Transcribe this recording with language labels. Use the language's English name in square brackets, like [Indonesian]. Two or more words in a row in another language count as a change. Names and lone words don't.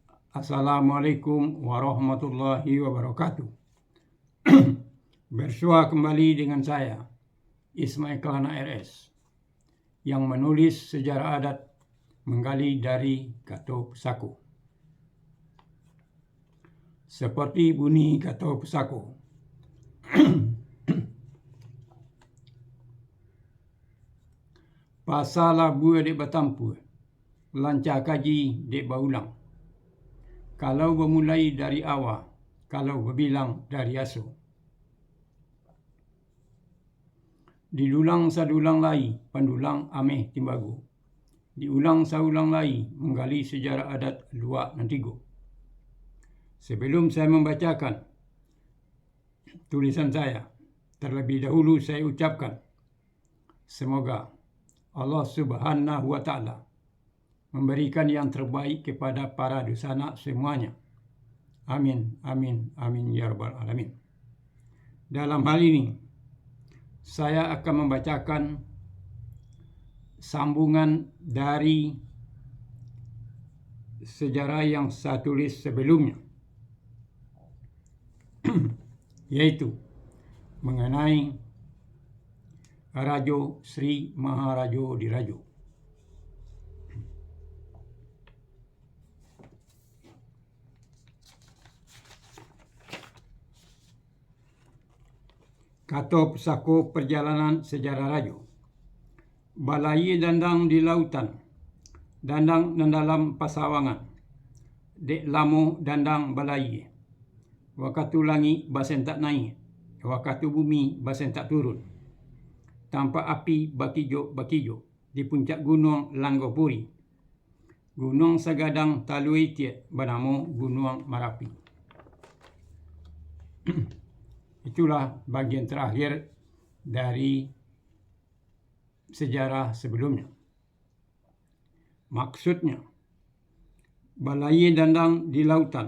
[Arabic] السلام عليكم ورحمة الله وبركاته. [Indonesian] Bersua kembali dengan saya, Ismail Kelana RS, yang menulis sejarah adat menggali dari Kato Pesako. Seperti bunyi Kato Pesako. [Minangkabau] Pasal labu dek batampu, lancar kaji dek baulang. Kalau bermulai dari awal, kalau berbilang dari aso. Didulang sadulang lai, pandulang ameh timbagu. Diulang saulang lai, menggali sejarah adat luak dan tigo. [Indonesian] Sebelum saya membacakan tulisan saya, terlebih dahulu saya ucapkan, semoga Allah [Arabic] سبحانه وتعالى [Indonesian] memberikan yang terbaik kepada para dusana semuanya. [Arabic] آمين آمين آمين يا رب العالمين. [Indonesian] Dalam hal ini, saya akan membacakan sambungan dari sejarah yang saya tulis sebelumnya, yaitu mengenai Rajo Sri Maharajo Dirajo. Kato Pesako perjalanan sejarah Rajo. [Minangkabau] Balai dandang di lautan, dandang dalam pasawangan, dek lamo dandang balai. Wakatu langit basen tak naik, wakatu bumi basen tak turun. Tanpa api bakijo di puncak gunung Langgopuri. Gunung Sagadang Talui Tiet bernama Gunung Marapi. [Indonesian] Itulah bagian terakhir dari sejarah sebelumnya. Maksudnya, [Minangkabau] balai dandang di lautan.